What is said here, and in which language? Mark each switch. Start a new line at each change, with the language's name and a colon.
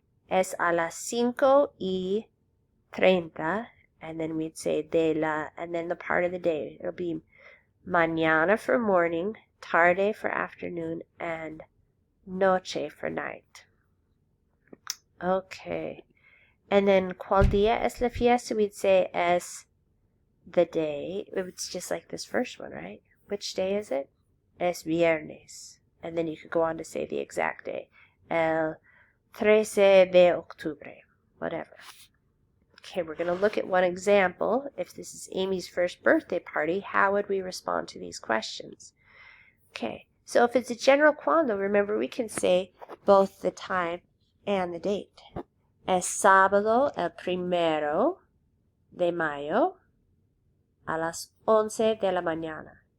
Spanish: Es a las 5:30,
English: and then we'd say de la, and then the part of the day. It'll be mañana for morning, tarde for afternoon, and noche for night. Okay. And then,
Spanish: ¿cuál día es la fiesta?
English: We'd say es the day. It's just like this first one, right? Which day is it?
Spanish: Es viernes.
English: And then you could go on to say the exact day.
Spanish: El 13 de octubre.
English: Whatever. Okay, we're going to look at one example. If this is Amy's first birthday party, how would we respond to these questions? Okay, so if it's a general cuando, remember we can say both the time and the date.
Spanish: Es sábado el 1 de mayo a las 11 de la mañana.